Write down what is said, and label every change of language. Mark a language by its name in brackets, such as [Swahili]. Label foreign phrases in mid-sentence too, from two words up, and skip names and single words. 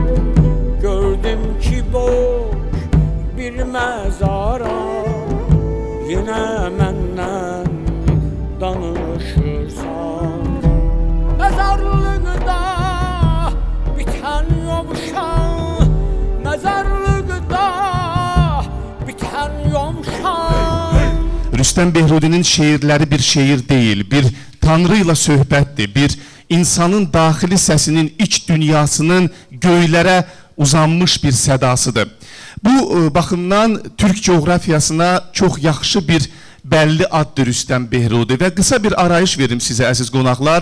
[Turkish] Gördüm ki boş bir mezara, yine menden danışırsan. Mezarlıkta biten yomşan, mezarlıkta biten yomşan. [Azerbaijani] Rüstəm Behrodinin şeirləri bir şeir deyil, bir Tanrı ilə söhbətdir, bir insanın daxili səsinin, iç dünyasının göylərə uzanmış bir sədasıdır. Bu baxımdan Türk coğrafiyasına çox yaxşı bir bəlli addır Rüstəm Behrodi və qısa bir arayış verim sizə əziz qonaqlar.